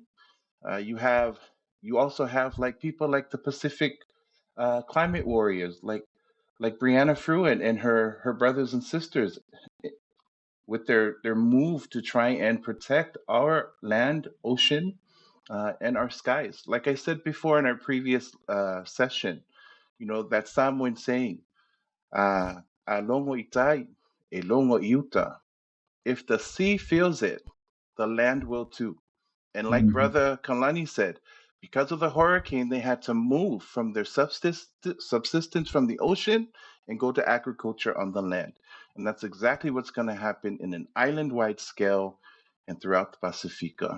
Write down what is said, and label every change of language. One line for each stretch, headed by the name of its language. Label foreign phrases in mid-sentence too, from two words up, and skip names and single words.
English: You also have like people like the Pacific climate warriors, like Brianna Fruin and her brothers and sisters, with their move to try and protect our land, ocean, and our skies. Like I said before in our previous session, that Samoan saying,
Samoan: "Alongo itai, elongo iuta."
English: If the sea feels it, the land will too. And like Brother Kalani said, because of the hurricane, they had to move from their subsistence from the ocean and go to agriculture on the land. And that's exactly what's going to happen in an island-wide scale and throughout the Pacifica.